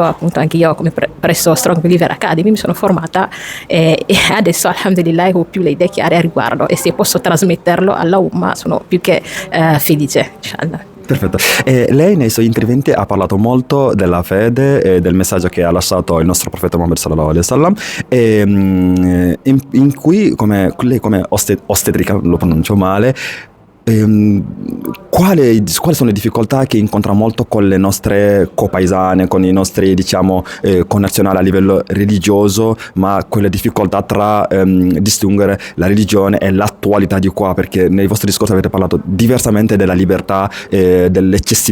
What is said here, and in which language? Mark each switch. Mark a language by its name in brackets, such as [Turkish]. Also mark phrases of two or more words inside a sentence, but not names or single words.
[Italian] Appunto anche io presso Strong Believer Academy mi sono formata e adesso alhamdulillah ho più le idee chiare a riguardo, e se posso trasmetterlo alla Umma sono più che felice, inshallah. Perfetto. Lei nei suoi interventi ha parlato molto della fede e del messaggio che ha lasciato il nostro profeta Muhammad [Arabic] صلى الله عليه وسلم, [Italian] in cui lei come ostetrica, lo pronuncio male, quali sono le difficoltà che incontra molto con le nostre copaesane, con i nostri, diciamo, connazionali a livello religioso, ma quelle difficoltà tra distinguere la religione e l'attualità di qua, perché nei vostri discorsi avete parlato diversamente della libertà e dell'eccessività.